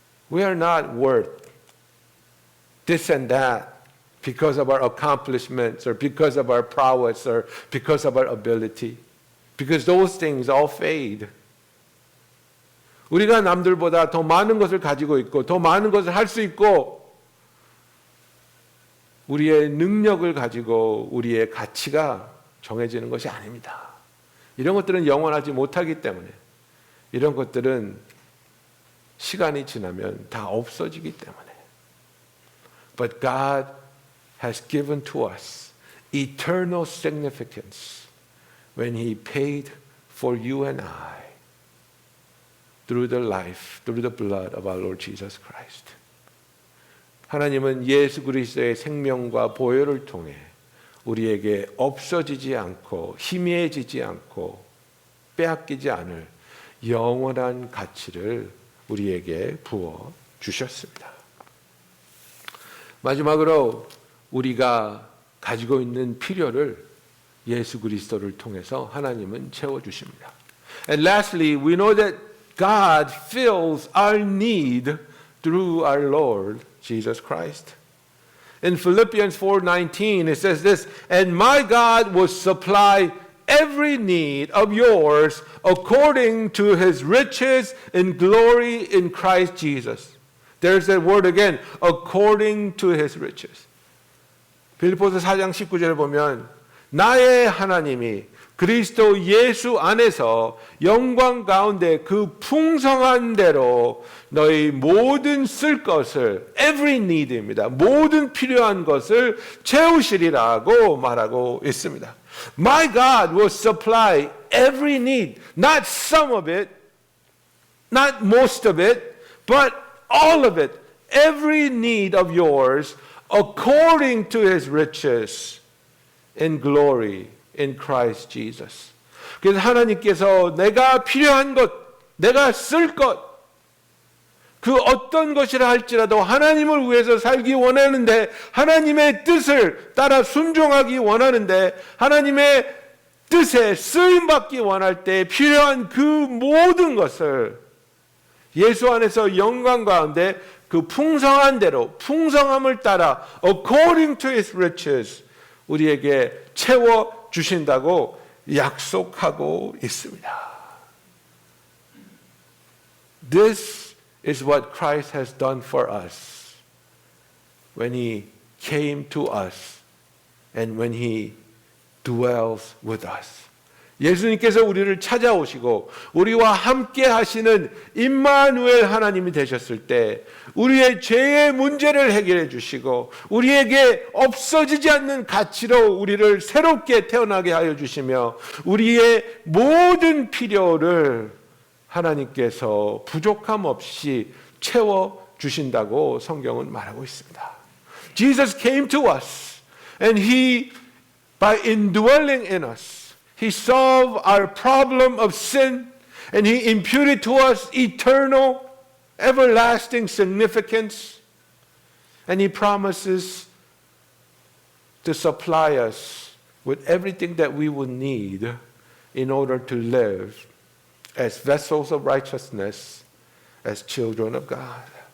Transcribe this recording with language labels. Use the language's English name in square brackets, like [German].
[English] We are not worth this and that because of our accomplishments or because of our prowess or because of our ability, because those things all fade. [Korean] 우리가 남들보다 더 많은 것을 가지고 있고 더 많은 것을 할 수 있고 우리의 능력을 가지고 우리의 가치가 정해지는 것이 아닙니다. 이런 것들은 영원하지 못하기 때문에 이런 것들은 시간이 지나면 다 없어지기 때문에 [English] But God has given to us eternal significance when He paid for you and I through the life, through the blood of our Lord Jesus Christ. [Korean] 하나님은 예수 그리스도의 생명과 보혈을 통해 우리에게 없어지지 않고 희미해지지 않고 빼앗기지 않을 영원한 가치를 우리에게 부어 주셨습니다. 마지막으로 우리가 가지고 있는 필요를 예수 그리스도를 통해서 하나님은 채워 주십니다. [English] And lastly, we know that God fills our need through our Lord Jesus Christ. In Philippians 4:19 it says this, and my God will supply every need of yours according to his riches in glory in Christ Jesus. There's that word again, according to his riches. [Korean] 빌립보서 4장 19절에 보면 나의 하나님이 그리스도 예수 안에서 영광 가운데 그 풍성한 대로 너희 모든 쓸 것을 [English] every need [Korean] 입니다. 모든 필요한 것을 채우시리라고 말하고 있습니다. [English] My God will supply every need, not some of it, not most of it, but all of it, every need of yours according to his riches in glory in Christ Jesus. [Korean] 그래서 하나님께서 내가 필요한 것, 내가 쓸 것, 그 어떤 것이라 할지라도 하나님을 위해서 살기 원하는데 하나님의 뜻을 따라 순종하기 원하는데 하나님의 뜻에 쓰임받기 원할 때 필요한 그 모든 것을 예수 안에서 영광 가운데 그 풍성한 대로 풍성함을 따라 [English] according to his riches [Korean] 우리에게 채워 주신다고 약속하고 있습니다. [English] This is what Christ has done for us when he came to us and when he dwells with us. [Korean] 예수님께서 우리를 찾아오시고 우리와 함께 하시는 임마누엘 하나님이 되셨을 때 우리의 죄의 문제를 해결해 주시고 우리에게 없어지지 않는 가치로 우리를 새롭게 태어나게 하여 주시며 우리의 모든 필요를 하나님께서 부족함 없이 채워 주신다고 성경은 말하고 있습니다. [English] Jesus came to us and he by indwelling in us He solved our problem of sin and he imputed to us eternal, everlasting significance. And he promises to supply us with everything that we would need in order to live as vessels of righteousness, as children of God.